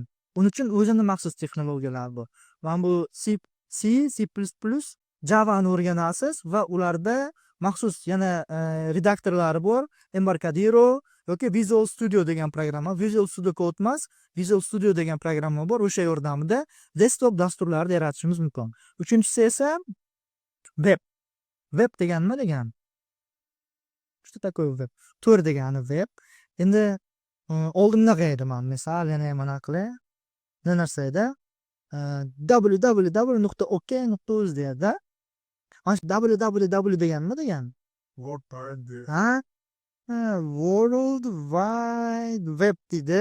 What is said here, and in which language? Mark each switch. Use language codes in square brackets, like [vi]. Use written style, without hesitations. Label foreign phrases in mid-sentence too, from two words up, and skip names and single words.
[uz] Uning uchun o'zini maxsus texnologiyalar bor. Mana bu C, C++, Java ni o'rganasiz va ularda maxsus yana redaktorlari bor. Embarcadero yoki Visual Studio degan programma. Visual Studio Code emas, Visual Studio degan programma bor. O'sha yordamida desktop dasturlarini yaratishimiz mumkin. Uchinchisi esa web. Web degan nima degani? [ru] Что такое [uz] web? Tor degani web. Endi oldimda qaydi men misol yana mana qilay. Nima narsa edi? www.ok.uz deydi. Mana www degan nima degani? World Wide Web deydi.